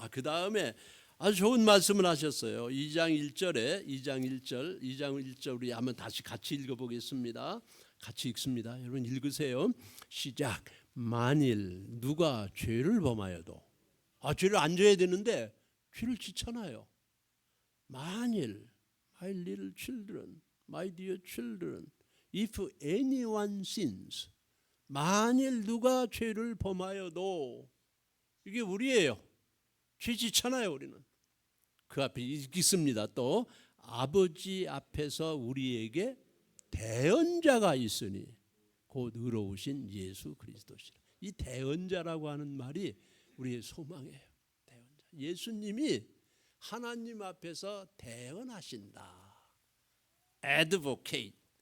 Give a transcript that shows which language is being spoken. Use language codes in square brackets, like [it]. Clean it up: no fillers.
[ko] 그 다음에 아주 좋은 말씀을 하셨어요. 2장 1절 우리 한번 다시 같이 읽어보겠습니다. 같이 읽습니다. 여러분 읽으세요. 시작. 만일 누가 죄를 범하여도, 죄를 안 져야 되는데 죄를 짓잖아요. 만일, [en] my little children, my dear children, if anyone sins, [ko] 만일 누가 죄를 범하여도, 이게 우리예요. 죄 짓잖아요. 우리는 그 앞에 있습니다. 또 아버지 앞에서 우리에게 대언자가 있으니 곧 의로우신 예수 그리스도시라. 이 대언자라고 하는 말이 우리의 소망이에요. 대언자. 예수님이 하나님 앞에서 대언하신다. Advocate.